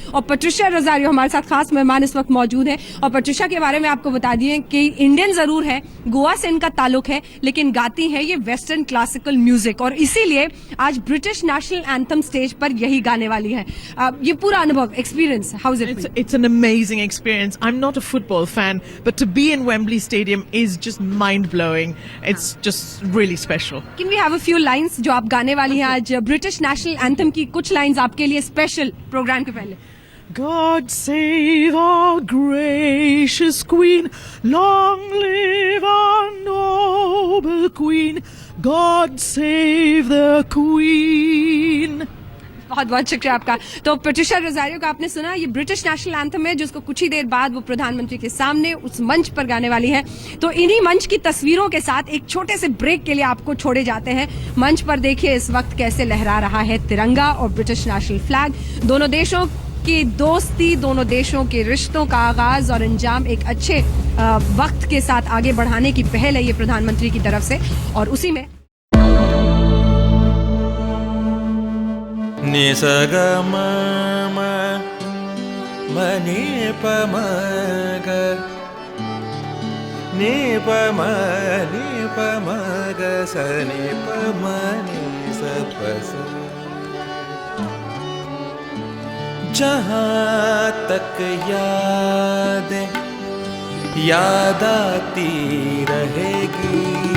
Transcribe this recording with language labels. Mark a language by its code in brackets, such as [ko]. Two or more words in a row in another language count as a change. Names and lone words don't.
[hi] और पेट्रिशिया रोजारियो हमारे साथ खास मेहमान इस वक्त मौजूद है। और पेट्रिशिया के बारे में आपको बता दिए कि इंडियन जरूर है, गोवा से इनका ताल्लुक है, लेकिन गाती है ये [en] western classical music, [hi] और इसीलिए आज [en] British national anthem [hi] स्टेज पर यही गाने वाली है। ये पूरा अनुभव, एक्सपीरियंस, [en] How is it? It's an amazing experience. I'm not a football fan, but to be in Wembley Stadium is just mind-blowing. It's just really special. Can we have a few lines [hi] जो आप गाने वाली हैं आज [en] British national anthem [hi] की? कुछ लाइंस आपके लिए [en] special program [hi] के पहले। [en] God save our gracious Queen, long live our noble Queen, God save the Queen. [hi] बहुत बहुत शुक्रिया आपका। तो पैट्रिशिया रोजारियो का आपने सुना, ये [en] British national anthem [hi] है जिसको कुछ ही देर बाद वो प्रधानमंत्री के सामने उस मंच पर गाने वाली है। तो इन्हीं मंच की तस्वीरों के साथ एक छोटे से ब्रेक के लिए आपको छोड़े जाते हैं। मंच पर देखिए इस वक्त कैसे लहरा रहा है तिरंगा और [en] British national flag. [hi] दोनों देशों की दोस्ती, दोनों देशों के रिश्तों का आगाज और अंजाम एक अच्छे वक्त के साथ आगे बढ़ाने की पहल है ये प्रधानमंत्री की तरफ से। और उसी में नि स ग म म म नि प म ग नि प म ग स नि प म नि स प स। जहाँ तक याद आती रहेगी